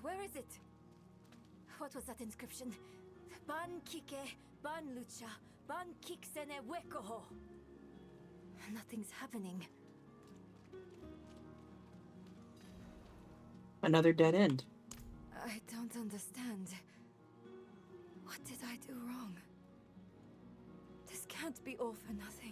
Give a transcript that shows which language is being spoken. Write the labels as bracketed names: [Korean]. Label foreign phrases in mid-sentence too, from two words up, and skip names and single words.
[English] is it? What was that inscription? Ban kike, ban lucha, ban kiksene wekoho. Nothing's happening. Another dead end. I don't understand. What did I do wrong? This can't be all for nothing.